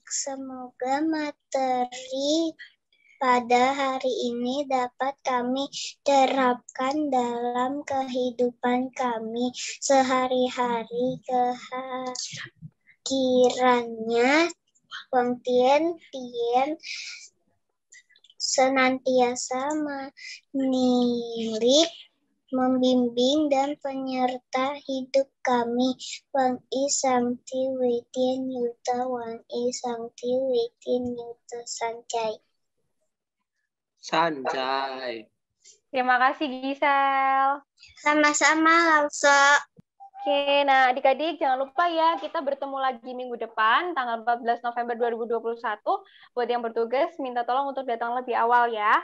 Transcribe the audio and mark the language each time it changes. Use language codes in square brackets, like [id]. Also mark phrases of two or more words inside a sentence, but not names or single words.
[id] Semoga materi pada hari ini dapat kami terapkan dalam kehidupan kami sehari-hari. Kiranya Wang Tien senantiasa menilik, membimbing dan penyerta hidup kami. Wang I Samti Witien Yuta Wang I Samti Witien Yuta Sanjay. Sanjay. Terima kasih Gisel. Sama-sama Lausa. Oke, nah adik-adik jangan lupa ya kita bertemu lagi minggu depan tanggal 14 November 2021. Buat yang bertugas minta tolong untuk datang lebih awal ya.